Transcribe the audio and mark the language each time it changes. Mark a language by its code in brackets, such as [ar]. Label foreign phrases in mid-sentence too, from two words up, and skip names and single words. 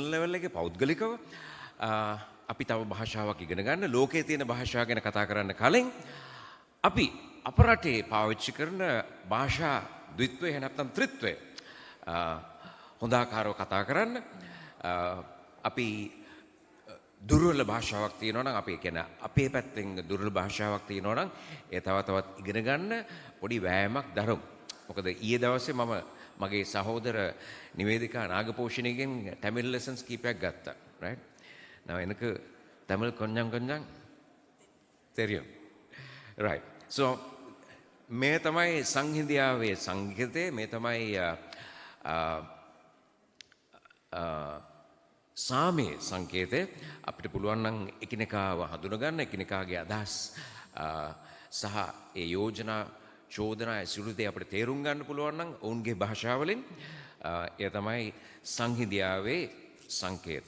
[si] ලෙවල් එකේ පෞද්ගලිකව අපි තව භාෂාවක් ඉගෙන ගන්න ලෝකයේ තියෙන භාෂා ගැන කතා කරන්න කලින් අපි අප රටේ පාවිච්චි කරන භාෂා ද්විත්වය නැත්නම් ත්‍රිත්වය හොඳ ආකාරව කතා කරන්න අපි දුර්වල භාෂාවක් තියෙනවා නම් අපි කියන අපේ පැත්තෙන් දුර්වල භාෂාවක් තියෙනවා නම් ඒ තවත් ඉගෙන ගන්න පොඩි වෑයමක් දරමු. මොකද ඊයේ දවසේ මම මගේ සහෝදර නිවේදිකා නාගපෝෂිණිගෙන් [en] Tamil lessons [si] කීපයක් ගත්තා. [en] right? now [ta] எனக்கு தமிழ் கொஞ்சம் தெரியும். [en] right. [si] so මේ තමයි සංහිඳියාවේ සංගීතය මේ තමයි සාමයේ සංකේතය අපිට පුළුවන් නම් එකිනෙකාව හඳුනගන්න එකිනෙකාගේ අදහස් සහ ඒ යෝජනා චෝදනා සියලු දේ අපිට තේරුම් ගන්න පුළුවන් නම් ඔවුන්ගේ භාෂාවලින් ඒ තමයි සංහිඳියාවේ සංකේතය.